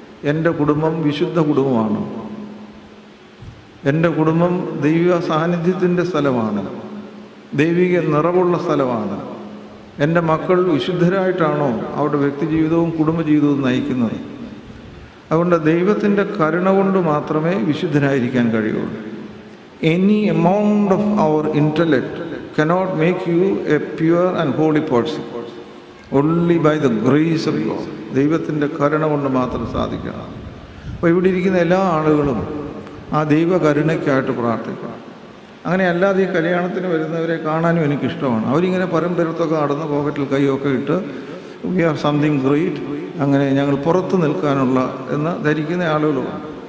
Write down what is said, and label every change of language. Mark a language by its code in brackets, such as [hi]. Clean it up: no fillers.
[ml] എൻ്റെ കുടുംബം വിശുദ്ധ കുടുംബമാണ്, എൻ്റെ കുടുംബം ദൈവ സാന്നിധ്യത്തിൻ്റെ സ്ഥലമാണ്, ദൈവിക നിറവുള്ള സ്ഥലമാണ്. എൻ്റെ മക്കൾ വിശുദ്ധരായിട്ടാണോ അവരുടെ വ്യക്തിജീവിതവും കുടുംബജീവിതവും നയിക്കുന്നത്? അതുകൊണ്ട് ദൈവത്തിൻ്റെ കരുണ കൊണ്ട് മാത്രമേ വിശുദ്ധരായിരിക്കാൻ കഴിയുള്ളൂ. [en] Any amount of our intellect cannot make you a pure and holy person. Only by the grace of God. [ml] ദൈവത്തിൻ്റെ കരുണ കൊണ്ട് മാത്രം സാധിക്കണം. അപ്പോൾ ഇവിടെ ഇരിക്കുന്ന എല്ലാ ആളുകളും ആ ദൈവ കരുണയ്ക്കായിട്ട് പ്രാർത്ഥിക്കണം. അങ്ങനെ അല്ലാതെ ഈ കല്യാണത്തിന് വരുന്നവരെ കാണാനും എനിക്കിഷ്ടമാണ്. അവരിങ്ങനെ പരമ്പരത്തൊക്കെ നടന്ന് പോക്കറ്റിൽ കൈയൊക്കെ ഇട്ട് [en] we are something great, [ml] അങ്ങനെ ഞങ്ങൾ പുറത്ത് നിൽക്കാനുള്ള എന്ന് ധരിക്കുന്ന ആളുകളുമാണ്.